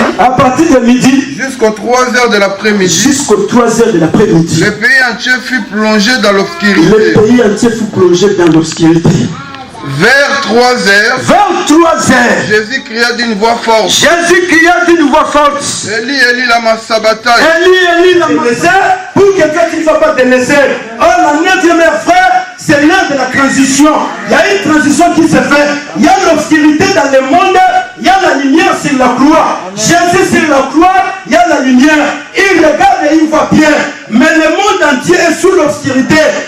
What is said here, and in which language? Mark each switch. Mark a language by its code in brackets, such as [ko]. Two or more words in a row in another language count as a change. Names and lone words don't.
[fr] À partir de midi. Jusqu'aux 3h de l'après-midi. Jusqu'aux 3h de l'après-midi. Le pays entier fut plongé dans l'obscurité. Le pays entier fut plongé dans l'obscurité. Vers 3h. Vers 3h. Jésus cria d'une voix forte. Jésus cria d'une voix forte. [arc] Eli, Eli, lama sabachthani. Eli, Eli, lama sabachthani. [fr] Pour quelqu'un qui ne va pas te laisser. Oh, la 9e heure, frère, c'est l'heure de la transition. Il y a une transition qui se fait. Il y a l'obscurité dans le monde. Il y a la lumière sur la croix. Jésus sur la croix, il y a la lumière. Il regarde et il voit bien. Mais le monde entier est sous l'obscurité.